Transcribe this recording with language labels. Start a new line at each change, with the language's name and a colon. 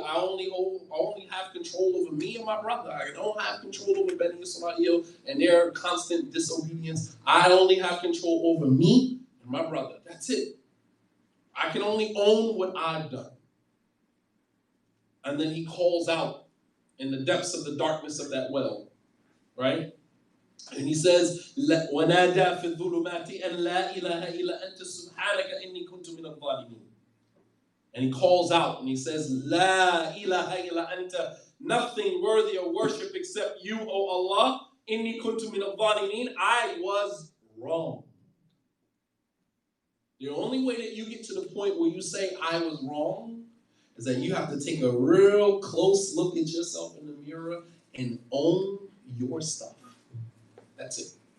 English: I only have control over me and my brother. I don't have control over Bani Israel and their constant disobedience. I only have control over me and my brother. That's it. I can only own what I've done. And then he calls out in the depths of the darkness of that well, right? And he says,
Arabic: وَنَادَى فِي الظُّلُمَاتِ أَنْ لَا إِلَهَ إِلَّا أَنْتَ سُبْحَانَكَ إِنِّي كُنْتُ مِنَ الظَّالِمِينَ.
English: And he calls out and he says,
Arabic: لَا إِلَهَ إِلَّا أَنْتَ.
English: Nothing worthy of worship except you, O Allah.
Arabic: إِنِّي كُنْتُ مِنَ الظَّالِمِينَ.
English: I was wrong. The only way that you get to the point where you say, I was wrong, is that you have to take a real close look at yourself in the mirror and own your stuff. That's it.